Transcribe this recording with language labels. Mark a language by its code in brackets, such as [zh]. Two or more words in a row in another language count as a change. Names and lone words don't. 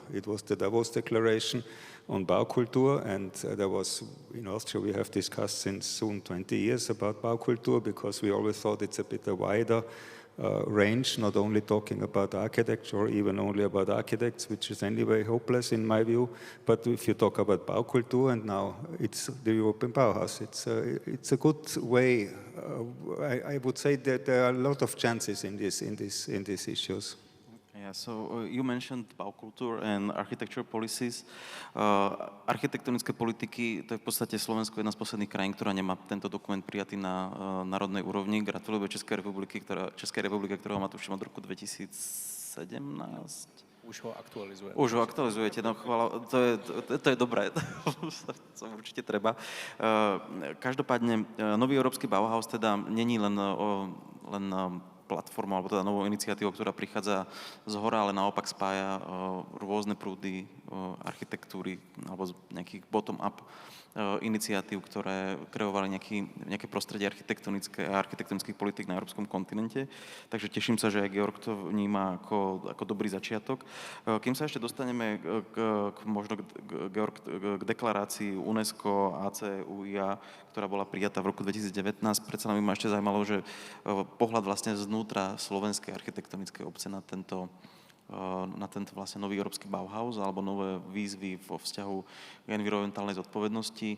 [en] It was the Davos Declaration on Baukultur, and there was, in Austria we have discussed since soon 20 years about Baukultur, because we always thought it's a bit a wider range, not only talking about architecture or even only about architects, which is anyway hopeless in my view, but if you talk about Baukultur, and now it's the European Bauhaus, it's a good way. I would say that there are a lot of chances in these issues. Yeah, so you mentioned Baukultur and architecture policies. [sk] Architektonické politiky, to je v podstate Slovensko jedna z posledných krajín, ktorá nemá tento dokument prijatý na národnej úrovni. Gratulujeme Českej republike, ktorá má tuším od roku 2017. Už ho aktualizujeme. Už ho aktualizujete, no chvála, to je dobré, to určite treba. Každopádne, nový európsky Bauhaus teda není len platformu, alebo teda novou iniciatívou, ktorá prichádza z hora, ale naopak spája rôzne prúdy architektúry alebo nejakých bottom-up iniciatív, ktoré kreovali nejaké prostredie architektonické a architektonických politik na európskom kontinente. Takže teším sa, že aj Georg to vníma ako dobrý začiatok. Kým sa ešte dostaneme k deklarácii UNESCO ACUIA, ktorá bola prijatá v roku 2019, predsa by ma ešte zaujímalo, že pohľad vlastne znútra slovenskej architektonickej obce na tento vlastne nový európsky Bauhaus alebo nové výzvy vo vzťahu k environmentálnej zodpovednosti.